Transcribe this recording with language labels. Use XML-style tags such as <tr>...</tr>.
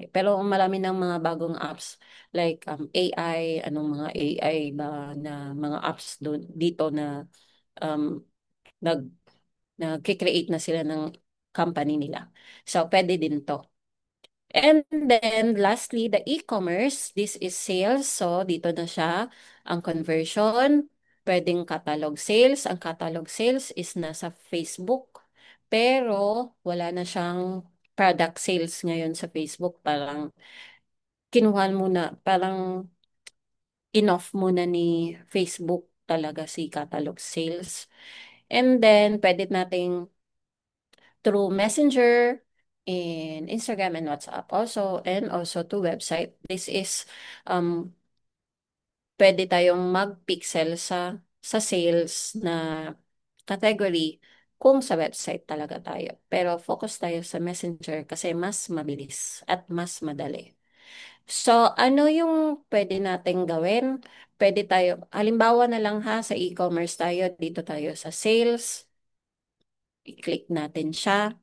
<tl>Pero marami ng mga bagong apps like AI, anong mga AI ba na mga apps dito na um, nag nag-create na sila ng company nila. So, pwede din to.</tl> <en>And then, lastly, the e-commerce. This is sales.</en> <tl>So, dito na siya. Ang conversion, pwedeng catalog sales. Ang catalog sales is nasa Facebook. Pero, wala na siyang product sales ngayon sa Facebook. Parang, kinuha muna, parang inoff muna ni Facebook talaga si catalog sales.</tl> <en>And then,</en> <tl>pwede nating</tl> <en>through Messenger in Instagram and WhatsApp also, and also to website.</en> <tl>This is pwede tayong mag-pixel sa sales na category kung sa website talaga tayo. Pero focus tayo sa Messenger kasi mas mabilis at mas madali. So, ano yung pwede nating gawin? Pwede tayo, halimbawa na lang ha, sa e-commerce tayo, dito tayo sa sales, i-click natin siya.</tl>